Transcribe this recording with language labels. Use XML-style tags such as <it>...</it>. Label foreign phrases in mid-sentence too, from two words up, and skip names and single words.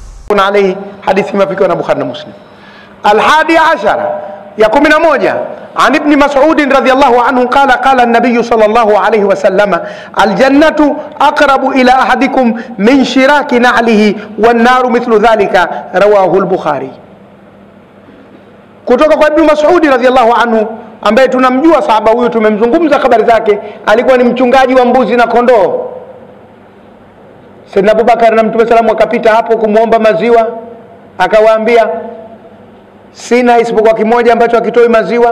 <ar>عليه حديث ما فيكم البخاري ومسلم. 11 يا 11 عن ابن مسعود رضي الله عنه قال قال النبي صلى الله عليه وسلم الجنة أقرب إلى أحدكم من شراك نعله والنار مثل ذلك رواه البخاري.</ar> <sw>kutoka kwa Ibn Mas'ud</sw> <ar>رضي الله عنه</ar> <sw>ambaye tunamjua sahaba huyu, tumemzungumza habari zake, alikuwa ni mchungaji wa mbuzi na kondoo. Sayyidina Abubakar na Mtume salamu akapita hapo kumuomba maziwa, akawaambia sina isipokuwa kimoja ambacho hakitoi maziwa.</sw>